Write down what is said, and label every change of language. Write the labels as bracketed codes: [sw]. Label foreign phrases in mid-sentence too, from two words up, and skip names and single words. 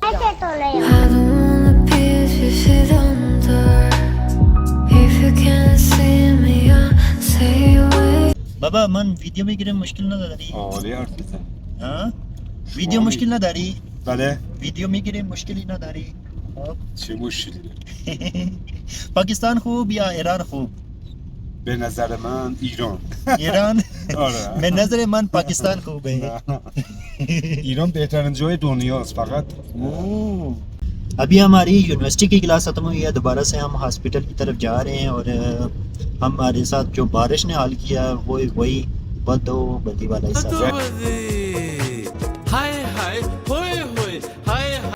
[fa] بابا من ویدیو می گیره مشکل نداری. هان ویدیو مشکل نداری. ویدیو می گیره مشکل هی نداری. پاکستان خوب یا ایران خوب؟ به نظر من ایران ईरान آره به نظر من پاکستان خوب هه. ایران بهترین جای دنیاست فقط [hi] अभी हमारी यूनिवर्सिटी की क्लास खत्म हुई है, दोबारा से हम हॉस्पिटल की तरफ जा रहे हैं और हमारे साथ जो बारिश ने हाल किया वो वही बदो बदी वाला हिस्सा है। हाय हाय होए होए हाय